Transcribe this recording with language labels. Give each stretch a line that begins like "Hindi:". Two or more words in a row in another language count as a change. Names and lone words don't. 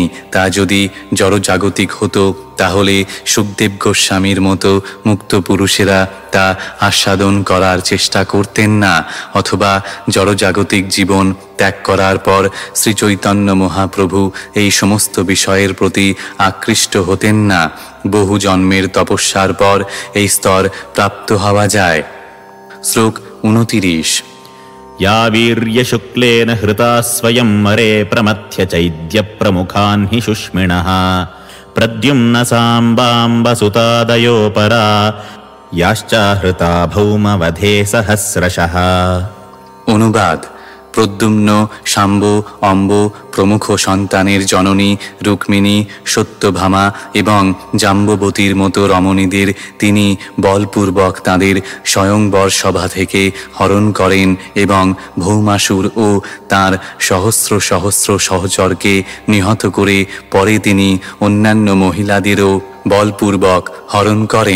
Bangla: তা যদি জড়জাগতিক হতো তাহলে সুখদেব গোস্বামীর মতো মুক্ত পুরুষেরা তা আস্বাদন করার চেষ্টা করতেন না, অথবা জড়জাগতিক জীবন ত্যাগ করার পর শ্রীচৈতন্য মহাপ্রভু এই সমস্ত বিষয়ের প্রতি আকৃষ্ট হতেন না। বহু জন্মের তপস্যার পর এই স্তর প্রাপ্ত হওয়া যায়। শ্লোক 29।
Sanskrit: या वीर्यशुक्लेन हृता स्वयं मरे प्रमथ्य चैद्यप्रमुखान् हि शुष्मिणः प्रद्युम्नसाम्बाम्बसुतादयो परा याश्चाहृता भौमवधे सहस्रशः।
Bangla: অনুবাদ: প্রদ্যুম্ন, শাম্ব, অম্ব প্রমুখ সন্তানের জননী রুক্মিণী, সত্যভামা এবং জাম্ববতীর মতো রমণীদের তিনি বলপূর্বক তাঁদের স্বয়ংবর সভা থেকে হরণ করেন এবং ভৌমাসুর ও তাঁর সহস্র সহস্র সহচরকে নিহত করে পরে তিনি অন্যান্য মহিলাদেরও বলপূর্বক হরণ করেন।